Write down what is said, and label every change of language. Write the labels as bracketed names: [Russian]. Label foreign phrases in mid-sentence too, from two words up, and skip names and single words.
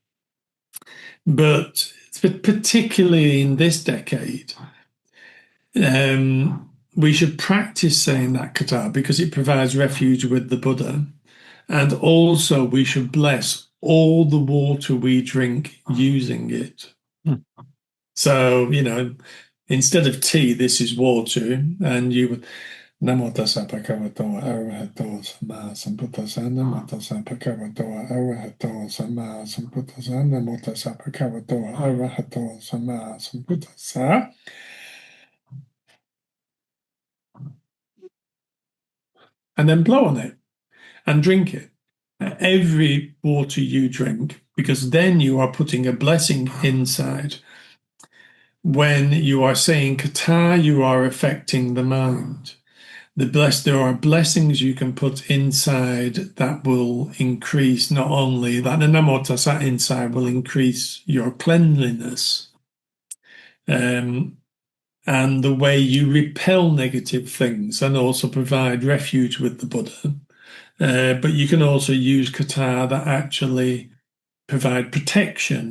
[English] But particularly in this decade, we should practice saying that kata because it provides refuge with the Buddha. And also, we should bless all the water we drink using it. Hmm. So, instead of tea, this is water. And you would, [Pali] Namo tassa bhagavato arahato samma sambuddhassa, Namo tassa bhagavato arahato samma sambuddhassa, Namo tassa bhagavato arahato samma sambuddhassa. [English] And then blow on it and drink it. Every water you drink, because then you are putting a blessing inside. When you are saying kata, you are affecting the mind. There are blessings you can put inside that will increase not only that the [Pali] namo tassa [English] inside will increase your cleanliness, um, and the way you repel negative things and also provide refuge with the Buddha. But you can also use kata that actually provide protection.